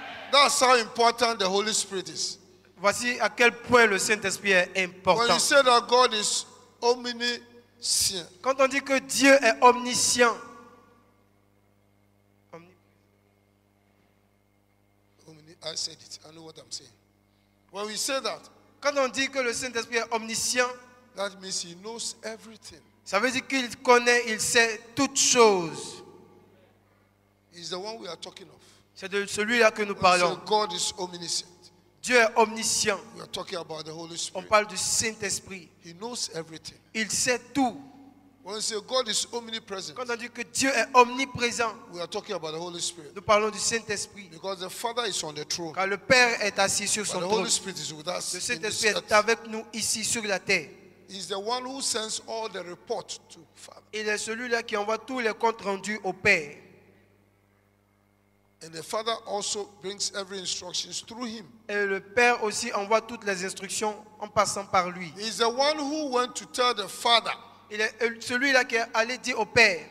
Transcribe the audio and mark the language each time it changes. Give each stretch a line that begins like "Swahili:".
English: That's how important the Holy Spirit is.
French: Voici à quel point le Saint-Esprit est
English: When
French: important.
English: you say that God is omniscient,
French: Quand on dit que Dieu est omniscient,
English: I said it. I know what I'm saying. When we say that,
French: quand on dit que le Saint-Esprit est omniscient,
English: that means he knows everything.
French: ça veut dire qu'il connaît, il sait toutes choses.
English: He's the one we are talking of.
French: C'est de celui-là que nous
English: When we
French: parlons.
English: say God is omniscient,
French: Dieu est omniscient.
English: we are talking about the Holy
French: On
English: Spirit.
French: parle du Saint-Esprit.
English: He knows everything.
French: Il sait tout.
English: When we say God is omnipresent,
French: Quand on dit que Dieu est omniprésent,
English: we are talking about the Holy Spirit.
French: nous parlons du Saint-Esprit.
English: Because the Father is on the throne.
French: Car le Père est assis sur
English: But
French: son
English: the
French: trône.
English: Holy Spirit is with us.
French: Le
English: In this
French: Saint-Esprit est
English: earth.
French: avec nous ici sur la terre.
English: He's the one who sends all the report to Father.
French: Il est celui-là qui envoie tous les comptes rendus au Père.
English: And the Father also brings every instruction through him.
French: Et le Père aussi envoie toutes les instructions en passant par lui.
English: He is the one who went to tell the Father
French: Il est celui-là qui est allé dire au Père